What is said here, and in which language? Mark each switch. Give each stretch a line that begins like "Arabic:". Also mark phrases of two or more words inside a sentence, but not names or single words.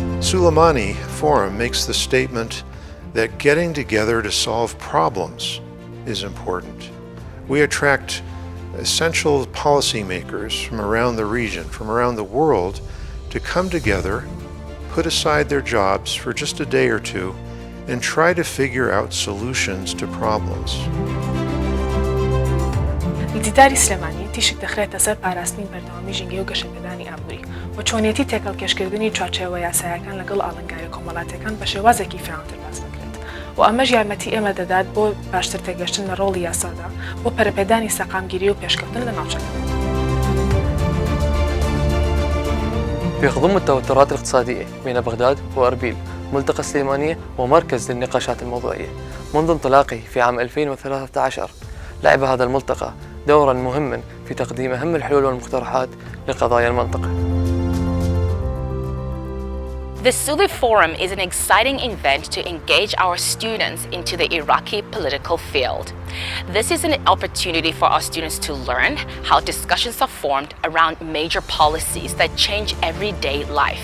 English: Sulaimani Forum makes the statement that getting together to solve problems is important. We attract essential policymakers from around the region, from around the world, to come together, put aside their jobs for just a day or two, and try to figure out solutions to problems.
Central Kurdish: دیداری سلێمانی تیشک دەخرێتە سەر پاراستنی بەردەوامی ژینگەی و گەشەپێدانی ئابووری و چۆنیەتی تێکەڵکێشکردنی چوارچێوە یاساییەکان لەگەڵ ئاڵنگاری کۆمەڵاتەکان بە شێوازێکی فراوانتر باس دەکرێت و ئەمەش یارمەتی ئێمە دەدات بۆ باشتر تێگەشتن لە ڕۆڵی یاسادا بۆ پەرەپێدانی سەقامگیری و پێشکەوتن لە ناوچەکان.
Arabic: في خضم التوترات الاقتصادية بين بغداد وأربيل ملتقى سليمانية ومركز للنقاشات الموضوعية. منذ انطلاقه في عام 2013 لعب هذا الملتقى دورا مهما في تقديم أهم الحلول والمقترحات لقضايا المنطقة.
English: The Sulaimani Forum is an exciting event to engage our students into the Iraqi political field. This is an opportunity for our students to learn how discussions are formed around major policies that change everyday life.